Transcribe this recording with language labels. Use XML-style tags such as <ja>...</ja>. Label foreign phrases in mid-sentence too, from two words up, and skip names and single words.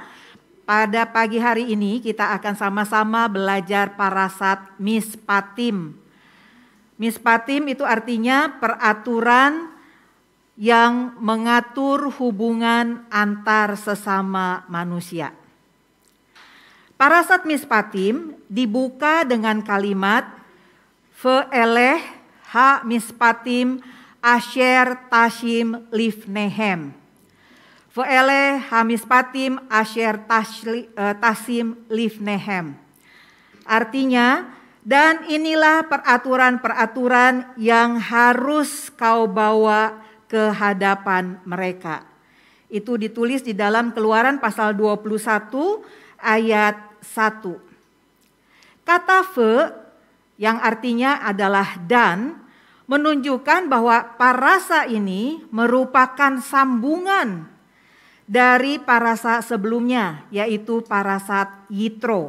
<id>Pada pagi hari ini kita akan sama-sama belajar parasat Mishpatim. Mishpatim itu artinya peraturan yang mengatur hubungan antar sesama manusia. Parasat Mishpatim dibuka dengan kalimat</id> <he>ואלה המשפטים אשר תשים לפניהם. ואלה המשפטים אשר תשים לפניהם.</he> <id>Artinya, dan inilah peraturan-peraturan yang harus kau bawa ke hadapan mereka. Itu ditulis di dalam Keluaran pasal 21 ayat 1. Kata ve yang artinya adalah dan menunjukkan bahwa parasa ini merupakan sambungan dari parasa sebelumnya, yaitu parasat Yitro.</id>